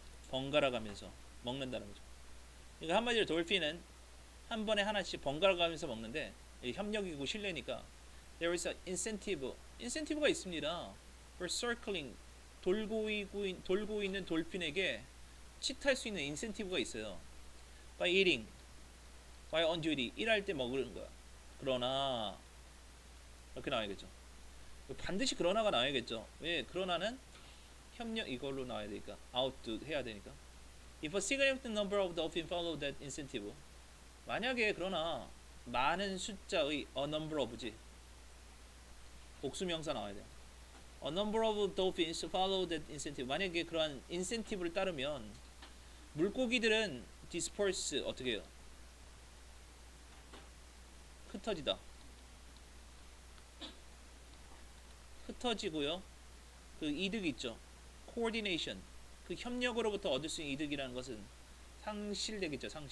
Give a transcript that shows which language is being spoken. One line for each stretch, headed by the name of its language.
Korean: 번갈아 가면서 먹는다는 거죠. 그러니까 한마디로 돌핀은 한 번에 하나씩 번갈아 가면서 먹는데 협력이고 신뢰니까
English: there is an incentive가
Korean: 있습니다.
English: for circling
Korean: 돌고 있는 돌핀에게 칫할 수 있는 인센티브가 있어요.
English: by eating, by on duty
Korean: 일할 때 먹는 거야. 그러나 이렇게 나와야겠죠. 반드시 그러나가 나와야겠죠. 왜? 그러나는 협력 이걸로 나와야 되니까 out도 해야 되니까.
English: If a significant number of dolphins follow that incentive,
Korean: 만약에 그러나 많은 숫자의 a number of지 복수명사 나와야 돼요.
English: A number of dolphins follow that incentive.
Korean: 만약에 그러한 인센티브를 따르면 물고기들은 disperse 어떻게 해요? 흩어지고요. 그 이득이 있죠. coordination 그 협력으로부터 얻을 수 있는 이득이라는 것은 상실되겠죠.